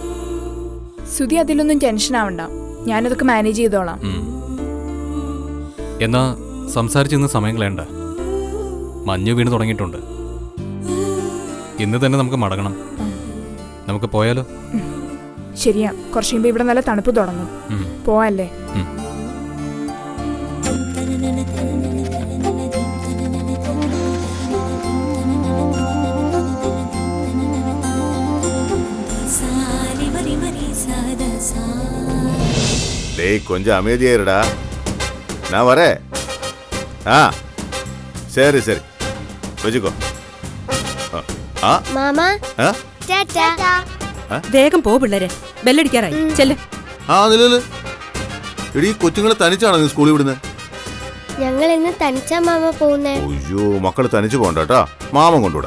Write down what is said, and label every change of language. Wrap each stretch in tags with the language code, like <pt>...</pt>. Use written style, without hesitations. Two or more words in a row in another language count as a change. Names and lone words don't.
<ml>സുധി അതിലൊന്നും ടെൻഷൻ ആവണ്ട, ഞാനതൊക്കെ മാനേജ് ചെയ്തോളാം. എന്നാ സംസാരിച്ചിരുന്ന സമയം കളയണ്ട. മഞ്ഞ് വീണ് തുടങ്ങിയിട്ടുണ്ട്. ഇന്ന് തന്നെ നമുക്ക് മടങ്ങണം. നമുക്ക് പോയാലോ? ശരിയാ, കുറച്ച് കഴിയുമ്പോ ഇവിടെ നല്ല തണുപ്പ് തുടങ്ങും. പോവാല്ലേ?</ml> <ta>கொஞ்சம் அமைதியாயிருடா. நான் வரேன். சரி சரி വെച്ചോ.</ta> <ml>വേഗം പോ പിള്ളേരെ, ബെല്ലടിക്കാറായി. ചെല്ല്. എടീ, കൊച്ചുങ്ങളെ തനിച്ചാണോ നീ സ്കൂളിൽ വിടുന്നത്? ഞങ്ങൾ ഇന്ന് തനിച്ചാ മാമ പോകുന്നേ. അയ്യോ, മക്കള് തനിച്ചു പോകണ്ടാ, മാമൻ കൊണ്ടുവിടാ.</ml>